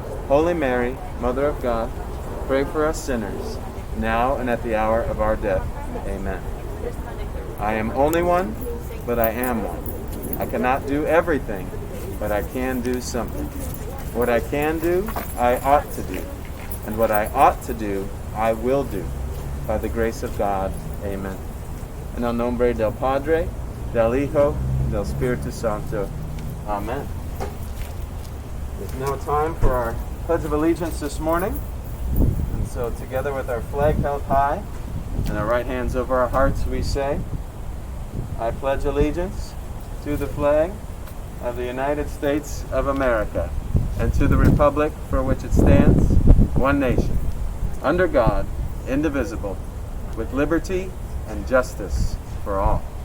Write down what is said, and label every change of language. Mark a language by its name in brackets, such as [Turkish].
[English] Holy Mary, Mother of God, pray for us sinners, now and at the hour of our death. Amen. I am only one, but I am one. I cannot do everything, but I can do something. What I can do, I ought to do. And what I ought to do, I will do. By the grace of God. Amen. [Spanish] En el nombre del Padre, del Hijo, del Espíritu Santo. [English] Amen. It's now time for our Pledge of Allegiance this morning. And so together with our flag held high and our right hands over our hearts, we say, I pledge allegiance to the flag of the United States of America and to the republic for which it stands, one nation, under God, indivisible, with liberty and justice for all.